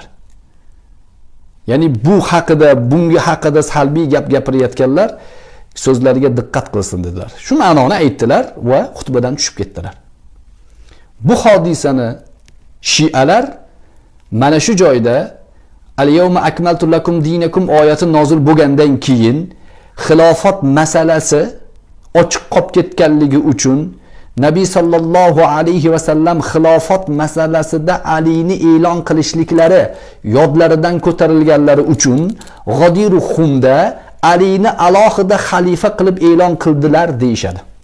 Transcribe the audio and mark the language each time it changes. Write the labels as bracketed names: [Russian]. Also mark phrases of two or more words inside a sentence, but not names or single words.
[Uzbek] Ya'ni bu haqida, bunga haqida salbiy gap gapirayotganlar so'zlariga diqqat qilsin dedilar. Shu ma'noni aytdilar va xutbadan tushib ketdilar. Bu hodisani Shialar mana shu joyda [Arabic] اليوم أكملت لكم دينكم [Uzbek] oyati nozil bo'lgandan keyin xilofat masalasi ochiq qolib ketganligi uchun Nabiy [Arabic] صلى الله عليه وسلم [Uzbek] xilofat masalasida Alini e'lon qilishliklari yodlaridan ko'tarilganlari uchun G'odir Humda Alini alohida xalifa qilib e'lon qildilar deyshadi.